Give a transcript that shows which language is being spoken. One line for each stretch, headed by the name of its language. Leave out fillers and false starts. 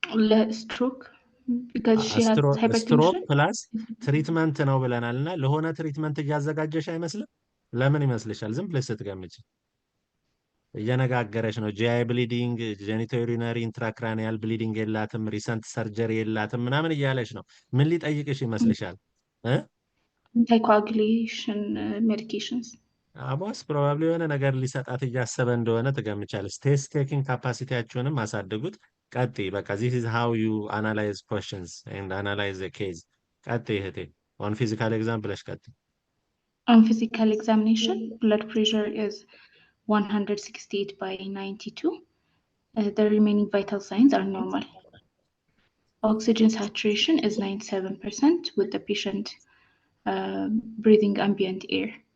Amharic: ለስትሮክ
English: because she has hypertension
Amharic: ስትሮክ ፕላስ ትሪትመንት ነው ብለናልና ለሆነ ትሪትመንት እያዘጋጀሽ አይመስልም? ለምን ይመስልሻል? ዝም ብለሽ ስትገምጪ እየነጋገረች ነው። ጂአይ ብሊዲንግ፣ ጄኒቶዩሪነሪ ኢንትራክራኒያል ብሊዲንግ የላትም፣ ሪሰንት ሰርጀሪ የላትም ምናምን እያለች ነው። ምን ሊጠይቅሽ ይመስልሻል?
English: አንታይኮአጉሌሽን ሜዲኬሽንስ
Amharic: አሞስ ፕሮባብሊ የሆነ ነገር ሊሰጣት እያሰበ እንደሆነ ትገምቻለች። ቴስት ቴኪንግ ካፓሲቲያችሁንም አሳድጉት። ቀጥይ። በቃ
English: ዚስ ኢዝ ሃው ዩ አናላይዝ ኮስችንስ ኤንድ አናላይዝ ኬዝ።
Amharic: ቀጥይ እህቴ።
English: ኦን ፊዚካል ኤግዛም
Amharic: ብለሽ ቀጥይ።
English: On physical examination, blood pressure is 168 by 92. The remaining vital signs are normal. Oxygen saturation is 97% with the patient breathing ambient air.